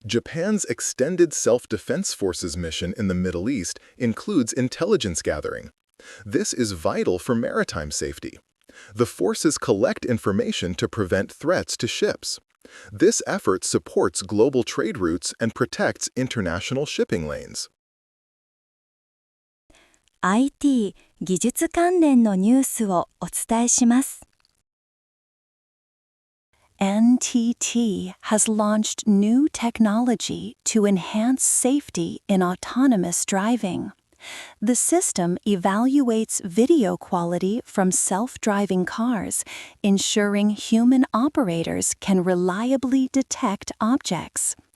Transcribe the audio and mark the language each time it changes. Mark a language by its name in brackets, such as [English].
[English] Japan's Extended Self-Defense Forces mission in the Middle East includes intelligence gathering. This is vital for maritime safety. The forces collect information to prevent threats to ships. This effort supports global trade routes and protects international shipping lanes. [Japanese] IT 技術関連のニュースをお伝えします。 [English] NTT has launched new technology to enhance safety in autonomous driving. The system evaluates video quality from self-driving cars, ensuring human operators can reliably detect objects.